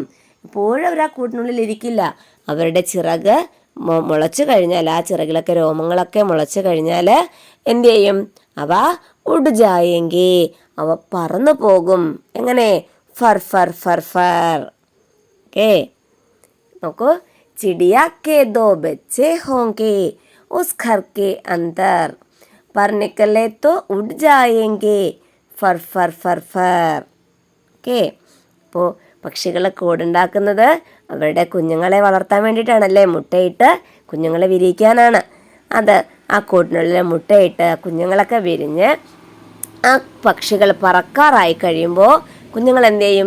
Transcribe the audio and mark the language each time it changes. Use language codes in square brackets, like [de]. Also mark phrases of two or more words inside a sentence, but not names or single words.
[ml] എപ്പോഴും അവർ ആ കൂട്ടിനുള്ളിൽ ഇരിക്കില്ല. അവരുടെ ചിറക് മുളച്ചു കഴിഞ്ഞാൽ, ആ ചിറകിലൊക്കെ രോമങ്ങളൊക്കെ മുളച്ചു കഴിഞ്ഞാൽ എന്ത് ചെയ്യും, അവ [hi] उड़ जाएंगे, [ml] അവ പറന്നു പോകും. എങ്ങനെ, ഫർ ഫർ ഫർ ഫർ. ഓക്കെ, നോക്കൂ. [hi] चिड़िया के दो बच्चे होंगे उस घर के अंदर. पर निकले तो उड़ जाएंगे फर फर फर फर. [ml] ഓക്കെ, അപ്പോൾ പക്ഷികൾ കൂടുണ്ടാക്കുന്നത് അവരുടെ കുഞ്ഞുങ്ങളെ വളർത്താൻ വേണ്ടിയിട്ടാണല്ലേ, മുട്ടയിട്ട് കുഞ്ഞുങ്ങളെ വിരിയിക്കാനാണ്. അത് ആ കൂട്ടിനുള്ളിൽ മുട്ടയിട്ട് കുഞ്ഞുങ്ങളൊക്കെ വിരിഞ്ഞ് ആ പക്ഷികൾ പറക്കാറായി കഴിയുമ്പോൾ കുഞ്ഞുങ്ങൾ എന്ത് ചെയ്യും?